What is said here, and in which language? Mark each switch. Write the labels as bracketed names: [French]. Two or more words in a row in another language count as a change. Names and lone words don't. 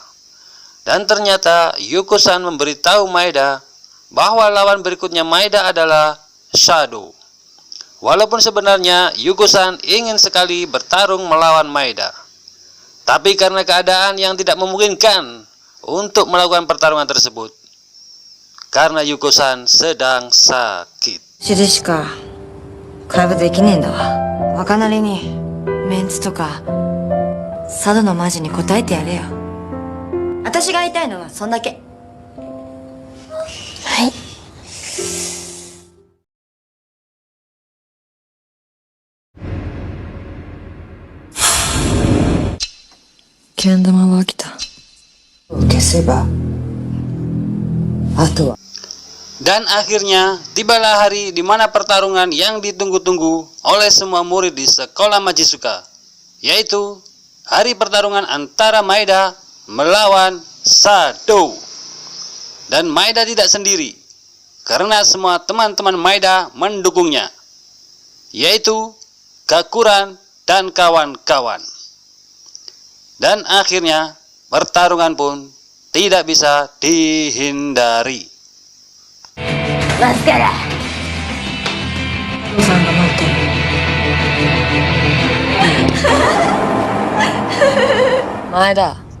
[Indonesian] Dan ternyata Yuko-san memberitahu Maeda bahwa lawan berikutnya Maeda adalah Sado. Walaupun sebenarnya Yuko-san ingin sekali bertarung melawan Maeda, tapi karena keadaan yang tidak memungkinkan untuk melakukan pertarungan tersebut, karena Yuko-san sedang sakit. [Japanese] 血でしか会話できねえんだわ。若なりにメンツとか佐渡のマジに答えてやれよ。私が言いたいのはそんだけ。はい。けん玉は飽きた。消せば、あとは。 [Indonesian] Dan akhirnya tibalah hari di mana pertarungan yang ditunggu-tunggu oleh semua murid di sekolah Majisuka, yaitu hari pertarungan antara Maeda melawan Sado. Dan Maeda tidak sendiri, karena semua teman-teman Maeda mendukungnya, yaitu Gakuran dan kawan-kawan. Dan akhirnya pertarungan pun tidak bisa dihindari. [Japanese] マスカラ。お父さんが待ってる。前だ。